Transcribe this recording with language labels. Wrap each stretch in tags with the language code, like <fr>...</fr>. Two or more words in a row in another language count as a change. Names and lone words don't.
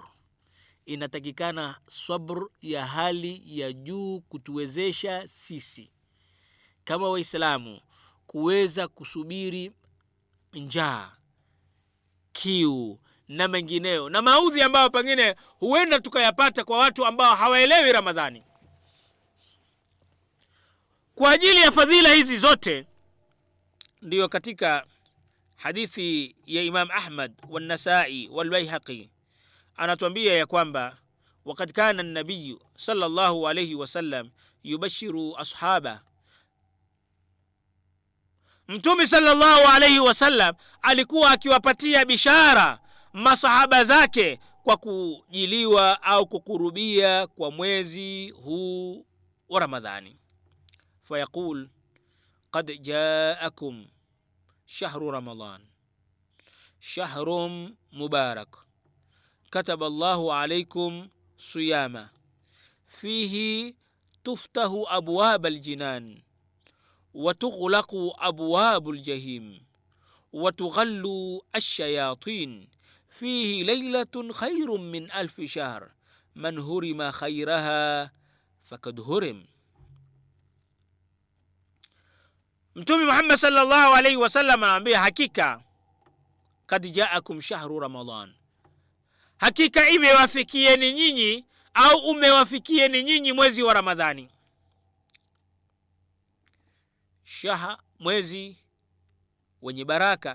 <sw>Inatakikana sabr ya hali ya juu kutuwezesha sisi kama Waislamu kuweza kusubiri njaa, kiu na mengineo, na maudhi ambayo pengine huenda tukayapata kwa watu ambao hawaelewi Ramadhani. Kwa ajili ya fadhila hizi zote, ndio katika hadithi ya Imam Ahmad wa Nasai wal Baihaqi anatuambia ya kwamba wakati</sw> <ar>كان النبي صلى الله عليه وسلم يبشر أصحابه.</ar> <sw>Mtume</sw> <ar>صلى الله عليه وسلم</ar> <sw>alikuwa akiwapatia bishara masahaba zake kwa kujiliwa au kukurubia kwa mwezi huu wa Ramadhani.</sw> <ar>فيقول قد جاءكم شهر رمضان شهر مبارك كتب الله عليكم صيام فيه تفتح أبواب الجنان وتغلق أبواب الجحيم وتغل الشياطين فيه ليلة خير من 1000 شهر من هرم خيرها فقد هرم.</ar> <sw>Mtume Muhammad</sw> <ar>صلى الله عليه وسلم</ar> <sw>anaambia hakika</sw> <ar>قد جاءكم شهر رمضان,</ar> <sw>hakika imewafikieni nyinyi au umewafikieni nyinyi mwezi wa Ramadhani. Mwezi wenye baraka.</sw>